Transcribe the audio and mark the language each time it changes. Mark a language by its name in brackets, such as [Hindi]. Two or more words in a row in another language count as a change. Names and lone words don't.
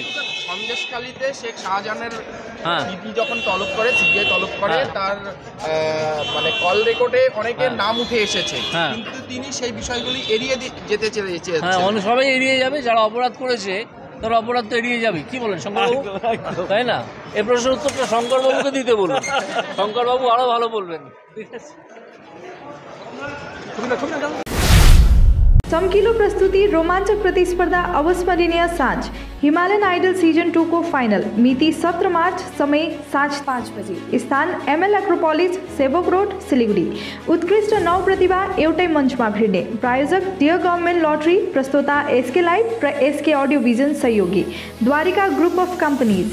[Bangla] সন্দেশখালীতে শেখ শাহজাহানের যখন তলব করে, সিবিআই তলব করে, তার মানে কল রেকর্ডে অনেকের নাম উঠে এসেছে, কিন্তু তিনি সেই বিষয়গুলি এড়িয়ে যেতে চেয়েছেন। হ্যাঁ, সবাই এড়িয়ে যাবে, যারা অপরাধ করেছে তারা অপরাধ তো এড়িয়ে যাবে। কি বলেন শঙ্করবাবু, তাই না? এই প্রশ্নের উত্তরটা শঙ্করবাবুকে দিতে বলুন, শঙ্করবাবু আরও ভালো বলবেন। ঠিক আছে। [Nepali] चमकीलो प्रस्तुति, रोमांचक प्रतिस्पर्धा, अविस्मरणीय साँझ। हिमालयन आइडल सीजन 2 को फाइनल मिति 17 मार्च, समय साँझ 5 बजे, स्थान ML एक्रोपोलिस, सेवक रोड, सिलिगुडी। उत्कृष्ट नव प्रतिभा एउटै मञ्चमा भिड्ने। प्रायोजक डियर गभर्नमेन्ट लटरी, प्रस्तोता SK लाइभ र SK अडियो भिजन सहयोगी द्वारिका ग्रुप अफ कम्पनीज।